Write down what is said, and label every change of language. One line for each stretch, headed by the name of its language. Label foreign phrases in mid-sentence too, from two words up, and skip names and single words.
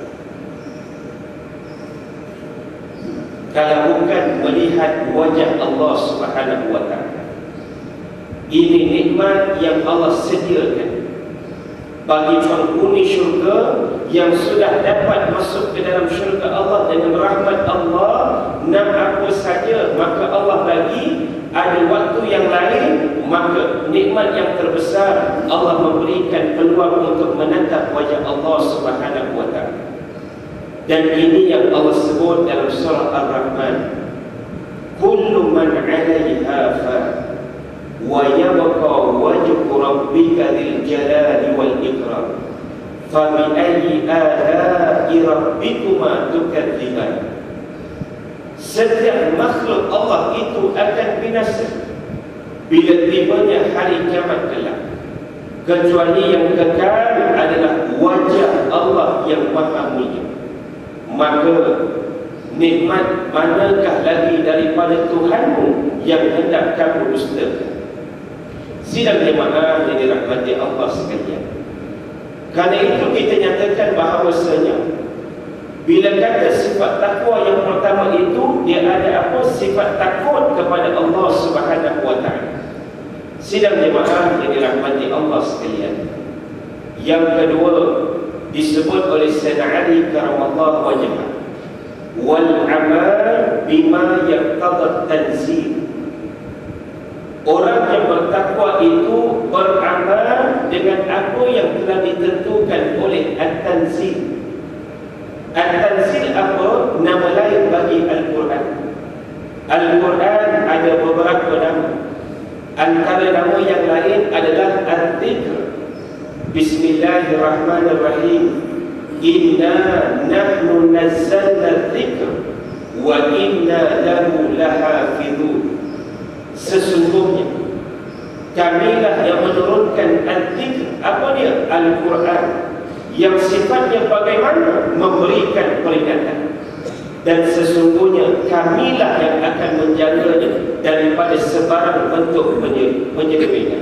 Malay: Kalau bukan melihat wajah Allah
Arabic: سبحانه وتعالى.
Malay: Ini nikmat yang Allah sediakan bagi penghuni syurga yang sudah dapat masuk ke dalam syurga Allah dengan rahmat Allah. Nak apa saja maka Allah bagi. Ada waktu yang lain, maka nikmat yang terbesar Allah memberikan peluang untuk menatap wajah Allah
Arabic: سبحانه وتعالى.
Malay: Dan ini yang Allah sebut dalam surah Ar-Rahman,
Arabic: كل من عليها فان ويبقى وجه ربك ذو الجلال والإكرام فبأي آلاء ربكما تكذبان.
Malay: Setiap makhluk Allah itu akan binasa bila tibanya hari kiamat kelak, kecuali yang kekal adalah wajah Allah yang maha mulia. Maka nikmat manakah lagi daripada Tuhanmu yang hendak kamu dustakan? Sidang jemaah yang dirahmati Allah sekalian, kerana itu kita nyatakan bahawasanya bila kata sifat takwa yang pertama itu, dia ada apa? Sifat takut kepada Allah
Arabic: سبحانه وتعالى.
Malay: Sidang jemaah yang dirahmati Allah sekalian, yang kedua disebut oleh Sayyidina Ali
Arabic: كرم الله وجهه, والعمل بما يقتضيه التنزيل.
Malay: Orang yang bertakwa itu beramal dengan apa yang telah ditentukan oleh at-tanzil. At-tanzil apa? Nama lain bagi Al-Quran. Al-Quran ada beberapa nama. Antara nama yang lain adalah Al-Dhikr.
Arabic: بسم الله الرحمن الرحيم إنا نحن نزلنا الذكر وإنا له لحافظون.
Malay: Sesungguhnya kamilah yang menurunkan Al-Dhikr. Apa dia? Al-Quran, yang sifatnya bagaimana? Memberikan peringatan. Dan sesungguhnya kamilah yang akan menjaganya daripada sebarang bentuk penyelewengan.